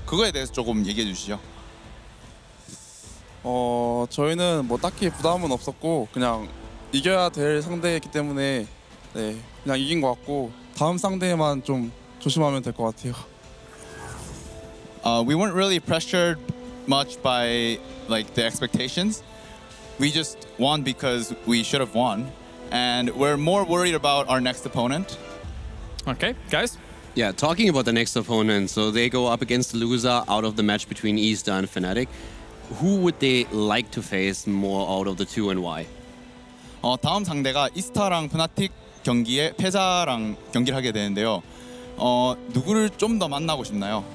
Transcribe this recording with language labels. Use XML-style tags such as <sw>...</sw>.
<ko>그거에 대해서 조금 얘기해 주시죠. 저희는 뭐 딱히 부담은 없었고 그냥 이겨야 될 상대였기 때문에 네, 그냥 이긴 것 같고 다음 상대만 좀 조심하면 될 것 같아요.</ko> <en>We weren't really pressured much by like the expectations. We just won because we should have won, and we're more worried about our next opponent. Okay, guys. Yeah, talking about the next opponent, so they go up against the loser out of the match between Easter and Fnatic. Who would they like to face more out of the two and why?</en> <ko>다음 상대가 이스타랑 프나틱 경기에 패자랑 경기를 하게 되는데요. 누구를 좀 더 만나고 싶나요?</ko>